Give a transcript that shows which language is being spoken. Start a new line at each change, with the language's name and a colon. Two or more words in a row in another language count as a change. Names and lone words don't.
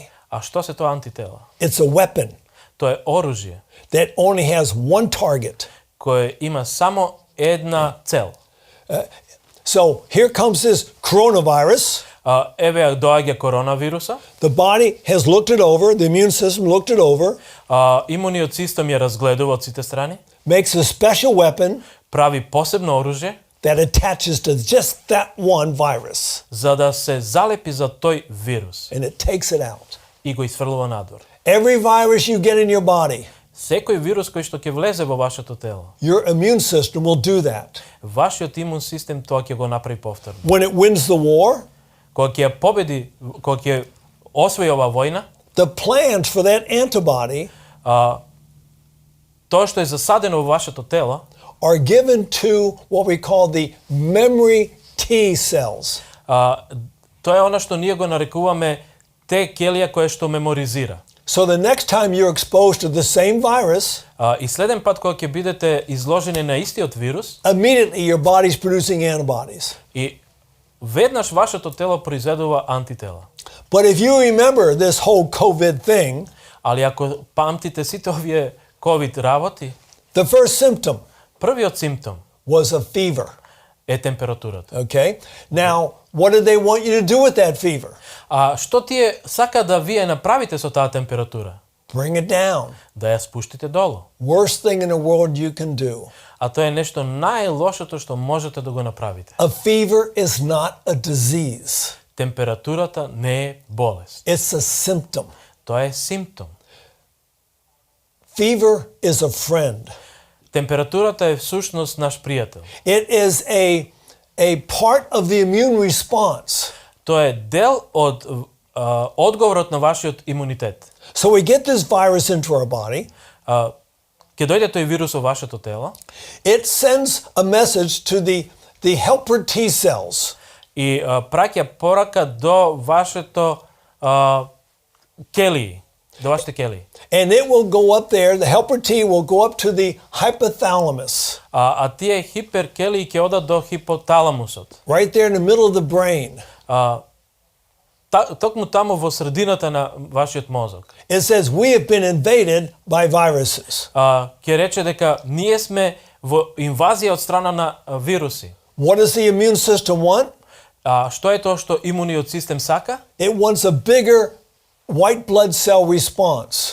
Macedonian: А што се тоа антитела?
English: It's a weapon.
Macedonian: Тоа е оружје
English: That only has one target.
Macedonian: кое има само една цел.
English: So here comes this coronavirus.
Macedonian: еве доаѓа коронавируса,
English: The body has looked it over, the immune system looked it over,
Macedonian: имуниот систем ја разгледува од сите страни,
English: makes a special weapon
Macedonian: прави посебно оружје
English: that attaches to just that one virus,
Macedonian: за да се залепи за тој вирус
English: and it takes it out.
Macedonian: и го исфрлува надвор.
English: Every virus you get in your body,
Macedonian: Секој вирус кој што ќе влезе во вашето тело,
English: your immune system will do that.
Macedonian: вашиот имун систем тоа ќе го направи повторно.
English: When it wins the war,
Macedonian: Кога ќе ја победи, кога ќе освои оваа војна,
English: the plans for that antibody
Macedonian: тоа што е засадено во вашето тело
English: are given to what we call the memory T cells.
Macedonian: Тоа е она што ние го нарекуваме те келија која што меморизира.
English: So the next time you're exposed to the same virus,
Macedonian: И следен пат кога ќе бидете изложени на истиот вирус,
English: immediately your body's producing antibodies.
Macedonian: и веднаш вашето тело произведува антитела.
English: But if you remember this whole COVID thing,
Macedonian: Али ако памтите сите овие ковид работи,
English: the first symptom
Macedonian: првиот симптом
English: was a fever.
Macedonian: е температурата.
English: Okay? Now, what did they want you to do with that fever?
Macedonian: Што тие сака да вие направите со таа температура?
English: Bring it down.
Macedonian: Да ја спуштите долу.
English: Worst thing in the world you can do.
Macedonian: А тоа е нешто најлошото што можете да го направите.
English: A fever is not a disease.
Macedonian: Температурата не е болест.
English: It's a symptom.
Macedonian: Тоа е симптом.
English: Fever is a friend.
Macedonian: Температурата е всушност наш пријател.
English: It is a part of the immune response.
Macedonian: Тоа е дел од одговорот на вашиот имунитет.
English: So we get this virus into our body.
Macedonian: Ќе дојде тој вирус во вашето тело
English: It sends a message to the helper T cells.
Macedonian: и праќа порака до вашето келии, до вашите келии.
English: And it will go up there, the helper T will go up to the hypothalamus,
Macedonian: Тие хиперкелии ќе одат до хипоталамусот.
English: right there in the middle of the brain.
Macedonian: Токму таму во средината на вашиот мозок.
English: It says we have been invaded by viruses.
Macedonian: Ќе рече дека ние сме во инвазија од страна на вируси.
English: What does the immune system want?
Macedonian: Што е тоа што имуниот систем сака?
English: It wants a bigger white blood cell response.